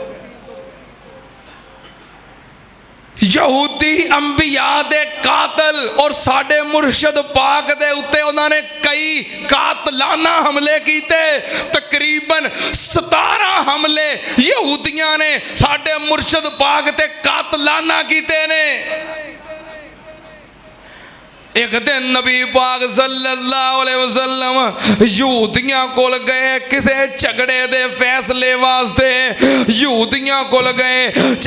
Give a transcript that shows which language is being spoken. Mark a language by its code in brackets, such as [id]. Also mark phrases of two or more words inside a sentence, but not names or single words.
[pa] یہودی انبیا دے قاتل اور ساڈے مرشد پاک دے اتے انہوں نے کئی قاتلانہ حملے کیتے، تقریباً 17 حملے یہودیاں نے ساڈے مرشد پاک تے قاتلانہ کیتے نے. اک دن نبی پاک [ar] صلى الله عليه وسلم [pa] یہودیاں کول گئے کسے جھگڑے دے فیصلے واسطے. یہودیاں کول گئے